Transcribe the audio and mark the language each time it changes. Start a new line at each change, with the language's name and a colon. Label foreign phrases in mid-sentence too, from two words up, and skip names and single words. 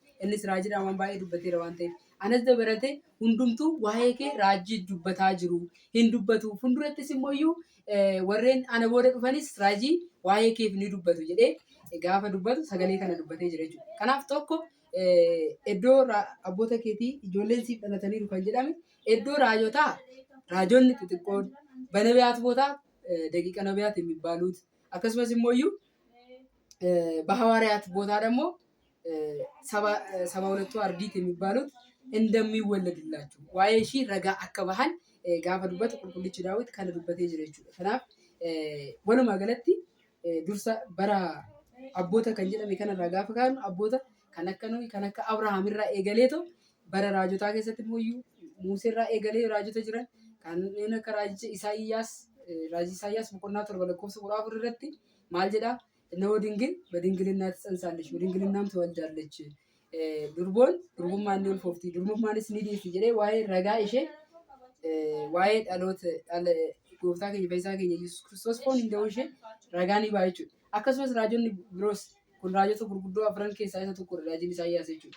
Oromo: Innis raajiidhaan waan baay'ee dubbateera waan ta'eef anas dabalatee hundumtuu waa'ee kee raajii dubbataa jiru hin dubbatu. Fuuldurattis immoo warreen ana booda dhufanis raajii waa'ee keef ni dubbatu jedhee gaafa dubbatu sagalee kana dubbatee jira jechuudha. Kanaaf tokko iddoo abboota keetii ijoolleen siif dhalataniiru kan jedhame iddoo raajotaa raajonni xixiqqoon
Amharic: በነቢያት ቦታ ደቂቀ ነቢያት የሚባሉት
Oromo: akkasumas immoo
Amharic: በሐዋርያት ቦታ ደግሞ ሰባ ሁለቱ አርዲት የሚባሉት እንደሚወለድላችሁ
Oromo: waa'ee ishii ragaa akka bahan gaafa dubbatu qulqullichi Daawit kana dubbatee jira jechuudha. Kanaaf walumaa galatti dursa bara abboota kan jedhame kanarraa gaafa kaanu abboota kan akka Noohi kan akka Abrahaam irraa eegaleeto bara raajotaa keessatti immoo Musee irraa eegalee raajota jiran kanneen akka raajii Isaayyaas boqonnaa 7:14 irratti maal jedhaa? Innoo dingil
Amharic: በድንግልና ትጸንሳለች በድንግልናም ትወልዳለች
Oromo: durbummaan ni ulfoofti durbummaanis ni deessi jedhee waa'ee ragaa ishee waa'ee dhaloota gooftaa keenya Fayyisaa keenya Yesuus Kiristoos foon hin ta'uu ishee ragaa ni ba'a jechuudha. Akkasumas raajonni biroos kun raajota gurguddoo afran keessaa isa tokkodha raajiin Isaayyaas jechuudha.